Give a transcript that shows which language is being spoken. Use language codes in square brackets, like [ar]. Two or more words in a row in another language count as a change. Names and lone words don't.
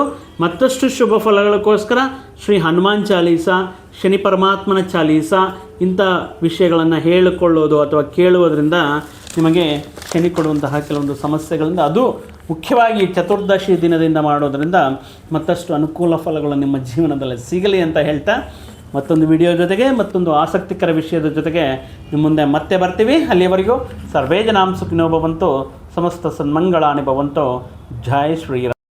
[kn] ಮತ್ತಷ್ಟು ಶುಭ ಫಲಗಳಕ್ಕೋಸ್ಕರ ಶ್ರೀ ಹನುಮಾನ್ ಚಾಲೀಸ, ಶನಿ ಪರಮಾತ್ಮನ ಚಾಲೀಸ ಇಂಥ ವಿಷಯಗಳನ್ನು ಹೇಳಿಕೊಳ್ಳೋದು ಅಥವಾ ಕೇಳುವುದರಿಂದ ನಿಮಗೆ ಶನಿ ಕೊಡುವಂತಹ ಕೆಲವೊಂದು ಸಮಸ್ಯೆಗಳಿಂದ, ಅದು ಮುಖ್ಯವಾಗಿ ಚತುರ್ದಶಿ ದಿನದಿಂದ ಮಾಡೋದರಿಂದ ಮತ್ತಷ್ಟು ಅನುಕೂಲ ಫಲಗಳು ನಿಮ್ಮ ಜೀವನದಲ್ಲಿ ಸಿಗಲಿ ಅಂತ ಹೇಳ್ತಾ, ಮತ್ತೊಂದು ವಿಡಿಯೋ ಜೊತೆಗೆ ಮತ್ತೊಂದು ಆಸಕ್ತಿಕರ ವಿಷಯದ ಜೊತೆಗೆ ನಿಮ್ಮ ಮುಂದೆ ಮತ್ತೆ ಬರ್ತೀವಿ. [sa] ಅಲ್ಲಿಯವರೆಗೂ ಸರ್ವೇ ಜನಾಂ ಸುಖಿನೋ ಭವಂತು, ಸಮಸ್ತ ಸನ್ಮಂಗಳಾನಿ ಭವಂತು. [kn] ಜೈ ಶ್ರೀರಾಮ್.